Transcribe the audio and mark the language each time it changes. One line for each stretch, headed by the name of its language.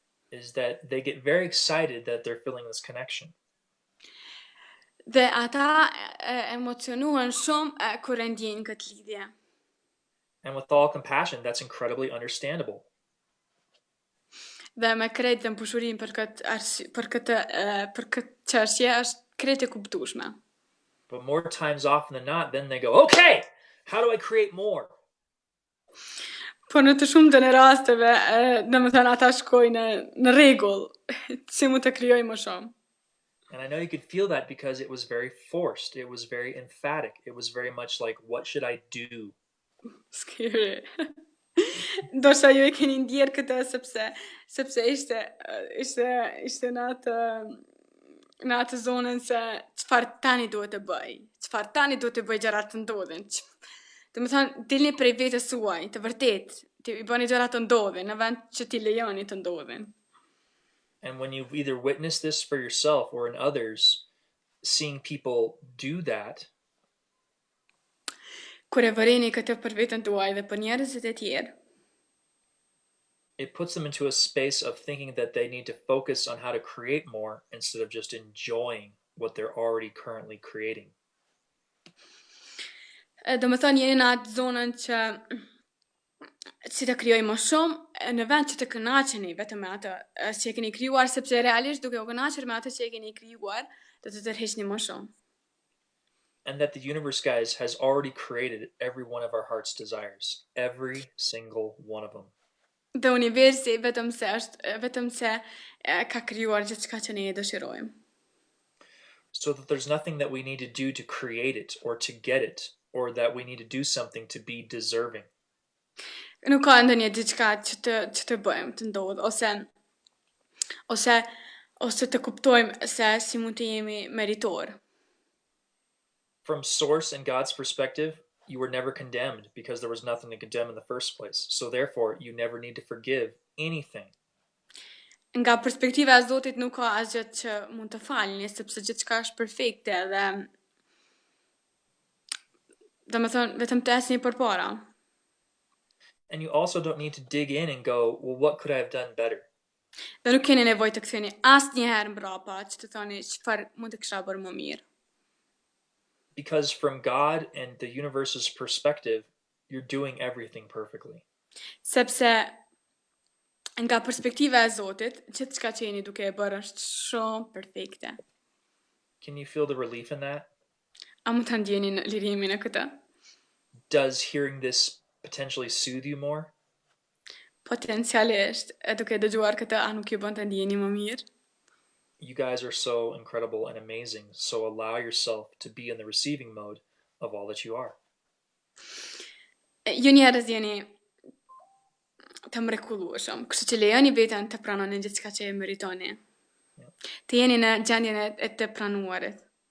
English: is that they get very excited that they're feeling this connection.
Albanian: Dhe ata emocionohen shumë kur e ndjejnë këtë lidhje.
English: And with all compassion, that's incredibly understandable.
Albanian: Dhe me krejt dhe mpushurinë për këtë çështje është krejt e kuptueshme.
English: But more times often than not, then they go, okay, how do I create more?
Albanian: Por në të shumtën e rasteve, domethënë ata shkojnë në rregull, si mund të krijoj më shumë.
English: And I know you could feel that because it was very forced. It was very emphatic. It was very much like, what should I do? Scary.
Albanian: Ndoshta ju e keni ndjerë këtë sepse ishte në atë zonën se çfarë tani duhet të bëj. Çfarë tani duhet të bëj gjërat të ndodhin. Do të thonë, dilni prej vetes suaj, të vërtet, të i bëni gjërat të ndodhin në vend që ti lejoni të ndodhin.
English: And when you've either witnessed this for yourself or in others, seeing people do that,
Albanian: Kur e vëreni këtë për veten tuaj dhe për njerëzit e tjerë,
English: It puts them into a space of thinking that they need to focus on how to create more instead of just enjoying what they're already currently creating.
Albanian: Do më thënë jeni në atë zonën që të krijoj më shumë në vend që të kënaqeni vetëm me atë që e keni krijuar sepse realisht duke u kënaqur me atë që e keni krijuar do të tërheqni më shumë.
English: And that the universe, guys, has already created every one of our heart's desires. Every single one of them.
Albanian: Dhe universi vetëm se ka krijuar gjithçka që ne e dëshirojmë.
English: So that there's nothing that we need to do to create it or to get it, or that we need to do something to be deserving.
Albanian: Nuk ka ndonjë diçka që të bëjmë, të ndodh ose të kuptojmë se si mund të jemi meritor.
English: From source and God's perspective, you were never condemned because there was nothing to condemn in the first place. So therefore, you never need to forgive anything.
Albanian: Nga perspektiva e Zotit nuk ka asgjë që mund të falni, sepse gjithçka është perfekte dhe domethënë vetëm të ecni përpara.
English: And you also don't need to dig in and go, well, what could I have done better?
Albanian: Dhe nuk keni nevojë të ktheheni asnjëherë mbrapa që të thoni çfarë mund të kisha bërë më mirë.
English: Because from God and the universe's perspective, you're doing everything perfectly.
Albanian: Sepse nga perspektiva e Zotit, gjithçka që jeni duke e bërë është shumë perfekte.
English: Can you feel the relief in that?
Albanian: A mund ta ndjeni në lirimin e këtë?
English: Does hearing this potentially soothe you more?
Albanian: Potencialisht, duke dëgjuar këtë, a nuk ju bën të ndjeni më mirë?
English: You guys are so incredible and amazing, so allow yourself to be in the receiving mode of all that you are.
Albanian: Ju njerëz jeni të mrekullueshëm, kështu që lejoni veten të pranoni gjithçka që e meritoni. Të jeni në gjendjen e të pranuarit.